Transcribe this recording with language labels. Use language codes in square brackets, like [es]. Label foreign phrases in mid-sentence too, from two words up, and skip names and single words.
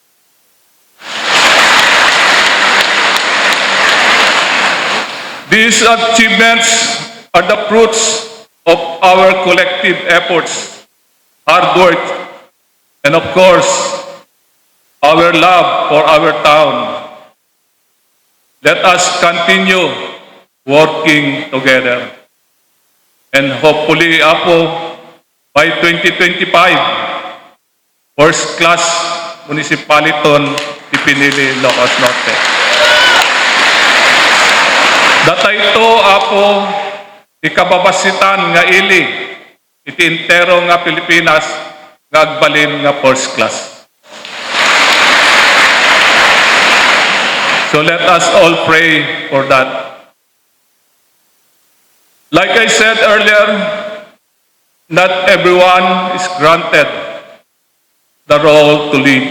[en] These achievements are the fruits of our collective efforts, hard work, and of course, our love for our town. Let us continue working together. And hopefully, by 2025, first-class municipality ni Pinili, Ilocos Norte. [ilo] Datay ito, ikababasitan nga ili, iti entero nga Pilipinas, nga agbalin nga [en] first class. So let us all pray for that. Like I said earlier, not everyone is granted the role to lead.